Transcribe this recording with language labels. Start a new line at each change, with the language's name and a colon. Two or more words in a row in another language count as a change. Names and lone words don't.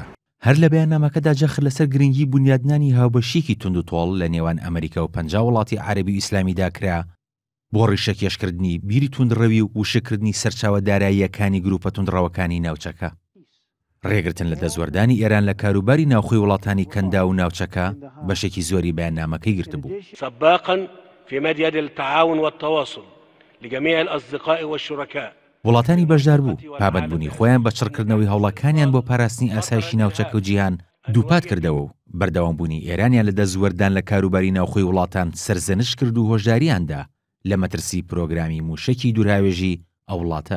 Central Kurdish: هەر لە بەیاننامەکەدا جەخت لەسەر گرنگی بنیادنانی هاوبەشێکی تند و تۆڵ لە نێوان ئەمریکا و 50 وڵاتی عەرەبی و ئیسلامیدا کرا بۆ ڕیشەکێشکردنی بیری توندڕەوی و وشکردنی سەرچاوە داراییەکانی گروپە توندڕەوەکانی ناوچەکە. ڕێگرتن لە دەزوەردانی ئێران لە کاروباری ناوخۆی وڵاتانی کەندا و ناوچەکە بەشێکی زۆری بەیاننامەکەی گرتبوو.
Arabic: سباقا في مجال التعاون والتواصل لجميع الأصدقاء والشركاء.
Central Kurdish: وڵاتانی بەشدار بوو پابەتبوونی خۆیان بە چڕکردنەوەی هەوڵەکانیان بۆ پاراستنی ئاسایشی ناوچەکە و جیهان دووپات کردەوە و بەردەوامبوونی ئێرانیان لە دەزوەردان لە کاروباری ناوخۆی وڵاتان سەرزەنش کرد و هۆشداریاندا لە مەترسی پرۆگرامی موشەکی دوورهاوێژی ئەو وڵاتە.